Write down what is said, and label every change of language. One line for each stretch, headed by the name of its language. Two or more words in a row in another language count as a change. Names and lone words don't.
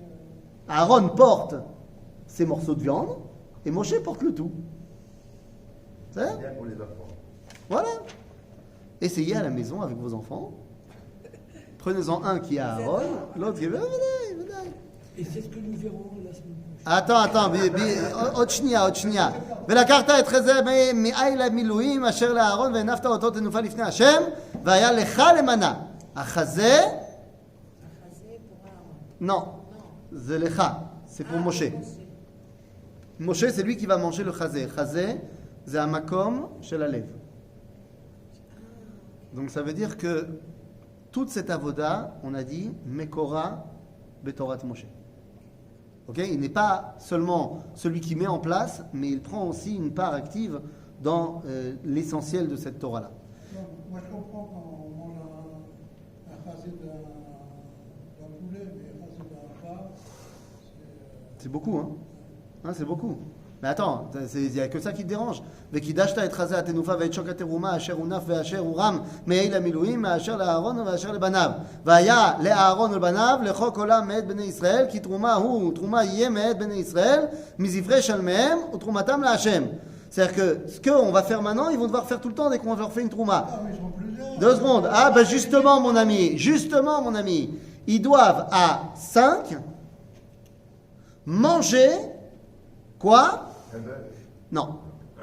French: Aaron porte ses morceaux de viande et Moshe porte le tout. C'est ça? Bien pour les enfants. Voilà. Essayez à la maison avec vos enfants. Prenez-en un qui est Aaron, l'autre qui est... Et c'est ce que nous verrons la semaine prochaine. attends,
Hebrew: עוד שנייה. ולקחת את חזה מאיל המילואים אשר לאהרון והנפת אותו תנופה לפני השם והיה לך למנה. החזה,
French: Achazé pour Aaron. non,
Hebrew: זה לך,
French: c'est pour Moshe. Moshe, c'est lui qui va manger le chazé. Chazé, c'est un
Hebrew: מקום של הלב.
French: Donc ça veut dire que toute cette avoda, on a dit,
Hebrew: מקורה בתורת משה.
French: Ok, il n'est pas seulement celui qui met en place, mais il prend aussi une part active dans l'essentiel de cette Torah-là. Moi, je comprends quand on mange un chasé d'un poulet, mais un chasé d'un rat, C'est beaucoup, hein, c'est beaucoup. Mais attends, il n'y a que ça qui te dérange.
Hebrew: וקידשת את חזה התנופה ואת שוק התרומה אשר הונף ואשר הורם מאיל המילואים מאשר לאהרון ואשר לבניו. והיה לאהרון ולבניו לחוק עולם מאת בני ישראל כי תרומה הוא ותרומה יהיה מאת בני ישראל מזברי שלמיהם ותרומתם להשם.
French: C'est-à-dire que ce qu'on va faire maintenant, ils vont devoir faire tout le temps dès qu'on leur fait une trouma. Ah, mais ils sont plusieurs. 2 secondes. Ah ben justement mon ami, ils doivent à 5 manger quoi? Un bœuf. Non.